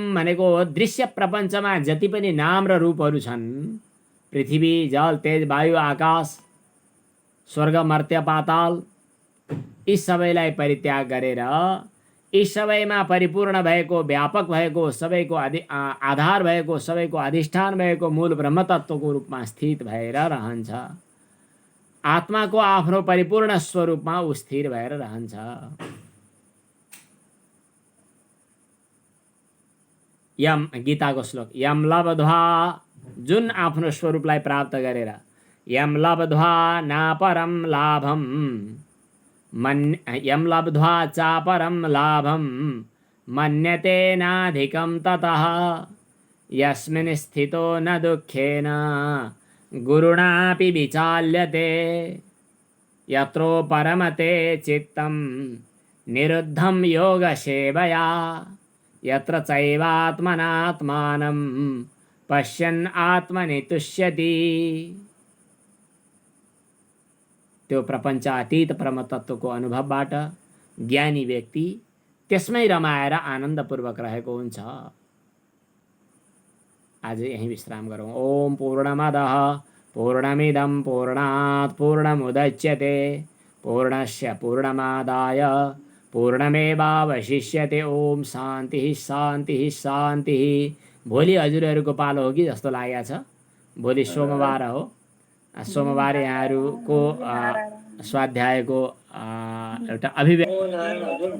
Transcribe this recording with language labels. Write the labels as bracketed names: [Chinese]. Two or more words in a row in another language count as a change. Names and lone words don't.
[Nepali] भनेको दृश्य प्रपञ्चमा जति पनि नाम र रूपहरू छन्, पृथ्वी, जल, तेज, वायु, आकाश, स्वर्ग, मर्त्य, पाताल, यी सबैलाई परित्याग गरेर यी सबैमा परिपूर्ण भएको, व्यापक भएको, सबैको आधार भएको, सबैको अधिष्ठान भएको मूल ब्रह्मतत्वको रूपमा स्थित भएर रहन्छ। आत्माको आफ्नो परिपूर्ण स्वरूपमा ऊ स्थिर भएर रहन्छ। यम गीताको श्लोक, [Sanskrit] यम लब्ध्वा, [Nepali] जुन आफ्नो स्वरूपलाई प्राप्त गरेर, [Sanskrit] यम लब्ध्वा नापरम लाभम यम लब्ध्वा चापरम लाभम मन्यते नाधिकं ततः यस्मिन् स्थितो न दुःखेन गुरुणापि विचाल्यते यत्रो परमते चित्तं निरुद्धं योगसेवया यत्र चैवात्मनात्मानं पश्यन् आत्मनि तुष्यति। [Nepali] त्यो प्रपञ्चातीत परमतत्वको अनुभवबाट ज्ञानी व्यक्ति त्यसमै रमाएर आनन्दपूर्वक रहेको हुन्छ। आज यहीं विश्राम गरौँ। [Sanskrit] ओम पूर्णमदः पूर्णमिदं पूर्णात् पूर्णमुदच्यते पूर्णस्य पूर्णमादाय पूर्णमेवावशिष्यते। ओम शान्तिः शान्तिः शान्तिः। [Nepali] भोलि हजुरहरूको पालो हो कि जस्तो लागेको छ। भोलि सोमबार हो। सोमबार यहाँहरूको स्वाध्यायको एउटा अभिव्यक्ति